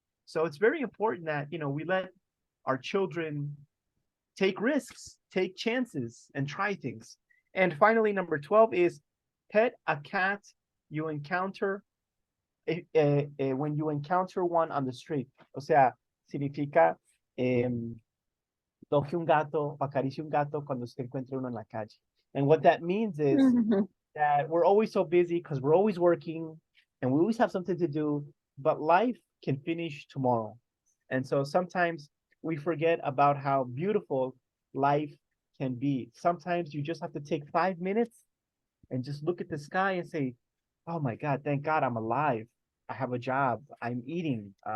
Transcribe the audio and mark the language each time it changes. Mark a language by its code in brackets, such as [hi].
[en] So it's very important that, you know, we let our children take risks, take chances, and try things. And finally, number 12 is pet a cat you encounter when you encounter one on the street. [es] O sea, significa toque un gato, acaricie un gato cuando se encuentre uno en la calle. [en] And what that means is that we're always so busy because we're always working and we always have something to do, but life can finish tomorrow. And so sometimes we forget about how beautiful life can be. Sometimes you just have to take 5 minutes and just look at the sky and say, oh my God, thank God I'm alive. I have a job. I'm eating.